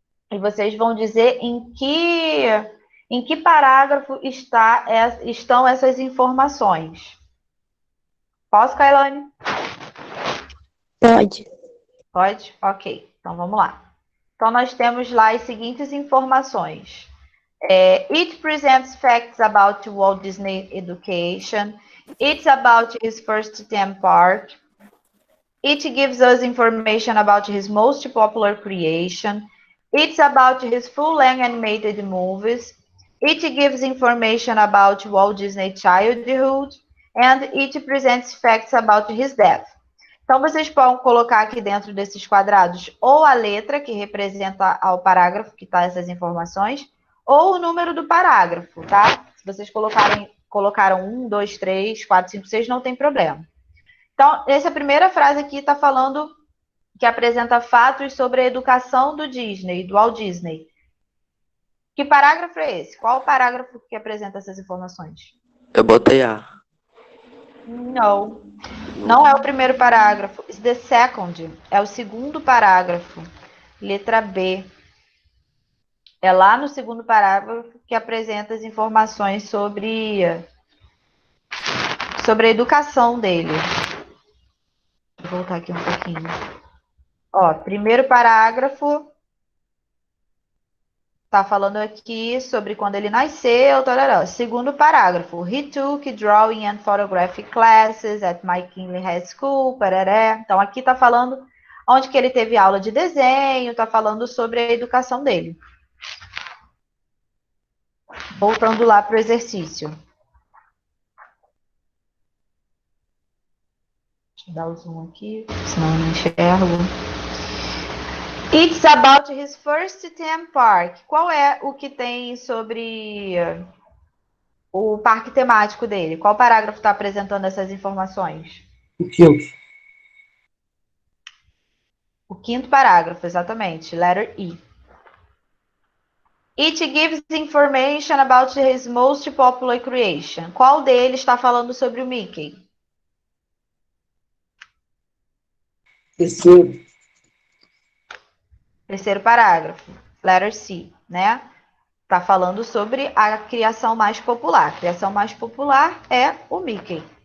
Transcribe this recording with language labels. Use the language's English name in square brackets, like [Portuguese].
[Portuguese] E vocês vão dizer em que parágrafo estão essas informações. Posso, Kailane? Pode. Pode? Ok. Então vamos lá. Então nós temos lá as seguintes informações. [English] It presents facts about Walt Disney Education. It's about his first theme park. It gives us information about his most popular creation. It's about his full-length animated movies. It gives information about Walt Disney childhood. And it presents facts about his death. [Portuguese] Então, vocês podem colocar aqui dentro desses quadrados ou a letra que representa ao parágrafo que está essas informações, ou o número do parágrafo, tá? Se vocês colocaram 1, 2, 3, 4, 5, 6, não tem problema. Então, essa primeira frase aqui está falando que apresenta fatos sobre a educação do Disney, do Walt Disney. Que parágrafo é esse? Qual o parágrafo que apresenta essas informações? Eu botei A. Não. Não é o primeiro parágrafo. [English] It's the second. [Portuguese] É o segundo parágrafo. Letra B. É lá no segundo parágrafo que apresenta as informações sobre a educação dele. Vou voltar aqui um pouquinho. Ó, primeiro parágrafo tá falando aqui sobre quando ele nasceu, tarará. Segundo parágrafo, [English] he took drawing and photography classes at McKinley High School, parará. [Portuguese] Então aqui tá falando onde que ele teve aula de desenho, tá falando sobre a educação dele. Voltando lá pro exercício. Deixa eu dar o zoom aqui, senão eu não enxergo. [English] It's about his first theme park. [Portuguese] Qual é o que tem sobre o parque temático dele? Qual parágrafo está apresentando essas informações? O quinto. O quinto parágrafo, exatamente. [English] Letter E. It gives information about his most popular creation. [Portuguese] Qual deles está falando sobre o Mickey? Terceiro. Terceiro parágrafo, [English] letter C, [Portuguese] né? Está falando sobre a criação mais popular. A criação mais popular é o Mickey.